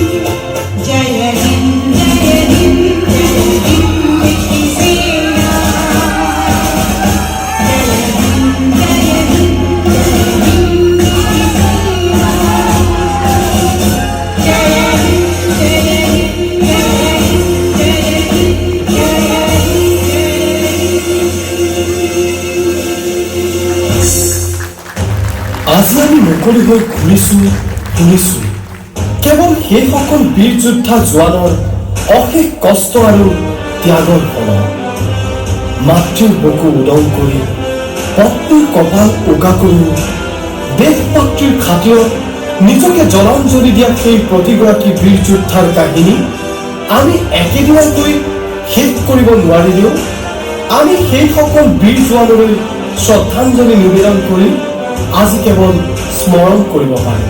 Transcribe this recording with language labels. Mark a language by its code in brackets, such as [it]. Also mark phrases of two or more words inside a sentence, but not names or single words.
[hi] जय हिंद जय हिंद जय हिंद की सेना। जय हिंद जय हिंद जय हिंद की सेना। जय हिंद जय हिंद जय हिंद जय हिंद जय [as] আজি আমি মুকলি হৈ ঘূৰিছোঁ শুনিছোঁ কেৱল সেইসকল বীৰ যোদ্ধা জোৱানৰ অশেষ কষ্ট আৰু ত্যাগৰ ফলত। মাতৃৰ বুকু উদং কৰি পত্নীৰ কপাল উকা কৰি দেশ মাতৃৰ খাতিৰত নিজকে জলাঞ্জলি দিয়া সেই প্ৰতিগৰাকী বীৰ যোদ্ধাৰ কাহিনী আমি একেদিনাকৈ শেষ কৰিব নোৱাৰিলেও আমি সেইসকল বীৰ জোৱানলৈ শ্ৰদ্ধাঞ্জলি নিবেদন কৰি আজি কেৱল স্মৰণ কৰিব পাৰোঁ।